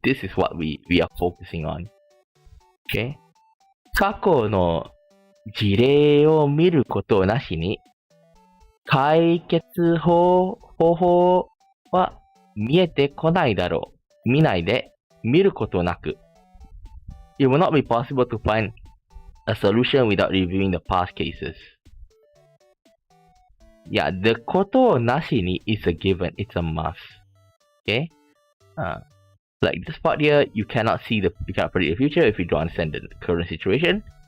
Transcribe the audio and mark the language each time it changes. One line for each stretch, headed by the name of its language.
English: This is what we are focusing on. Okay.
Japanese: 過去の事例を見ることなしに、解決方法は見えてこないだろう。見ないで、見ることなく。
English: It will not be possible to find a solution without reviewing the past cases. Yeah, the ことをなしに is a given, it's a must. Okay? Like this part here, you cannot predict the future if you don't understand the current situation.